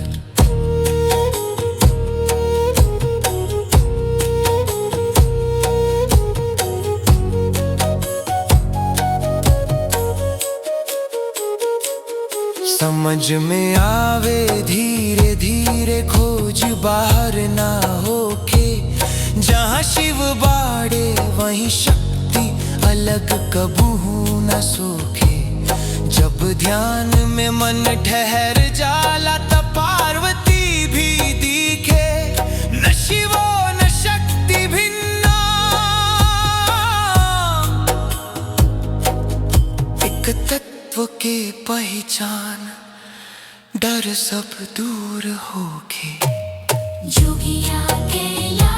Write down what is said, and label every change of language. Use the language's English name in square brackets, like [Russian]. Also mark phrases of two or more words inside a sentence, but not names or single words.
[Bhojpuri] समझ में आवे धीरे धीरे खोज बाहर ना होके, जहाँ शिव बाड़े वहीं शक्ति अलग कबू न सोखे। जब ध्यान में मन ठहर जाला तब पार्वती भी दिखे, [Sanskrit] न शिवो न शक्ति भिन्ना, [Bhojpuri] एक तत्व के पहचान, डर सब दूर होके। जोगिया कैलाश